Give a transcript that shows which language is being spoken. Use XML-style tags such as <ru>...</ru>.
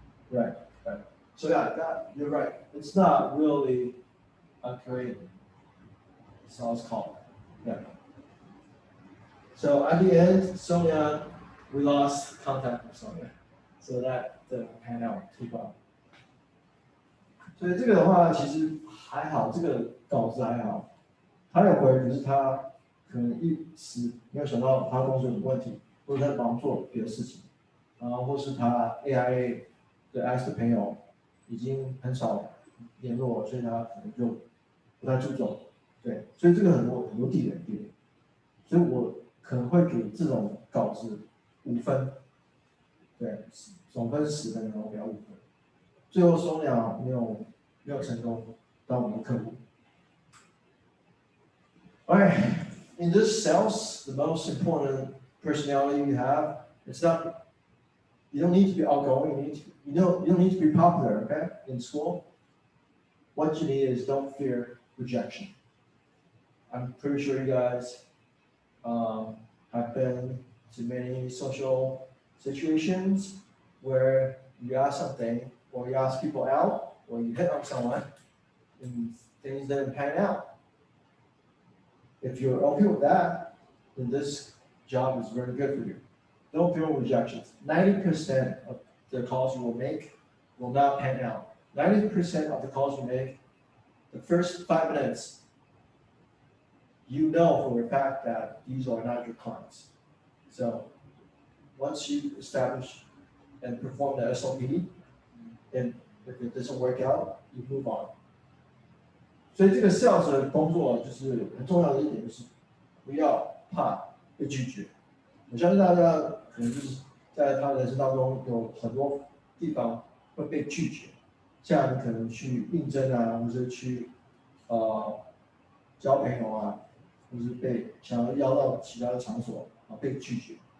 <en>Right. So yeah, you're right. It's not really a great sales call. Yeah. So at the end, Sonia, we lost contact with Sonia, so that didn't pan out too well.</en> <zh>所以这个的话其实还好，这个稿子还好，他有回，可是他可能一时没有想到他公司有问题，或者他忙做别的事情，然后或是他 AIA 的 S 的朋友已经很少联络，所以他可能就不太注重。对，所以这个很多地点，所以我可能会给这种稿子5分，对，总分10分，然后给他5分。最后收鸟没有成功当我们的客户。</zh> <en>Alright, in this sales, the most important personality you have, it's not, you don't need to be outgoing, you don't need to be popular, okay, in school. What you need is don't fear rejection. I'm pretty sure you guys have been to many social situations where you ask something, or you ask people out, or you hit on someone, and things didn't pan out. If you're okay with that, then this job is very good for you. Don't fear rejections. 90% of the calls you will make will not pan out. 90% of the calls you make, the first 5 minutes, you know for a fact that these are not your clients. So once you establish and perform the SOP, and if it doesn't work out, you move on.</en> <zh>所以这个 sales 的工作就是很重要的一点，就是不要怕被拒绝。我相信大家可能就是在他人生当中有很多地方会被拒绝，像你可能去应征啊，或者去交朋友啊，或是被想要邀到其他的场所啊被拒绝。</zh>